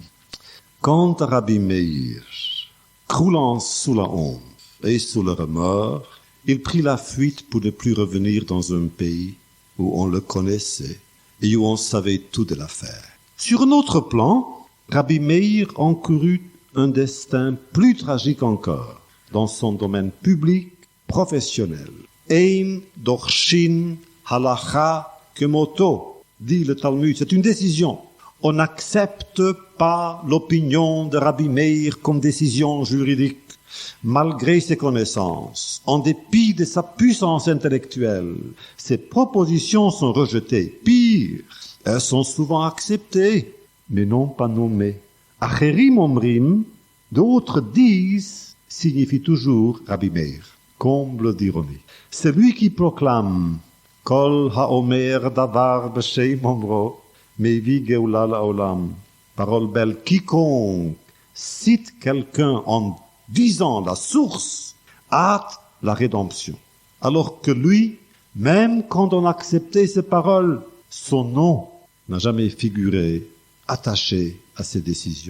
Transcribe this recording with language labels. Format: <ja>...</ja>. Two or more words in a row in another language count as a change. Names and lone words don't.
<fr>Quant à Rabbi Meir, croulant sous la honte et sous le remords, il prit la fuite pour ne plus revenir dans un pays où on le connaissait et où on savait tout de l'affaire. Sur un autre plan, Rabbi Meir encourut un destin plus tragique encore dans son domaine public, professionnel.</fr> <he>אין דורשין הלכה כמותו,</he> <fr>dit le Talmud, c'est une décision. On n'accepte pas l'opinion de Rabbi Meir comme décision juridique, malgré ses connaissances, en dépit de sa puissance intellectuelle. Ses propositions sont rejetées. Pire, elles sont souvent acceptées, mais non pas nommées.</fr> <he>אחרים אומרים,</he> <fr>d'autres disent, signifie toujours Rabbi Meir. Comble d'ironie. C'est lui qui proclame</fr> <he>כל האומר דבר בשם אומרו, מביא גאולה לעולם.</he> <fr>Parole belle, quiconque cite quelqu'un en disant la source, hâte la rédemption. Alors que lui, même quand on acceptait ses paroles, son nom n'a jamais figuré attaché à ses décisions.</fr>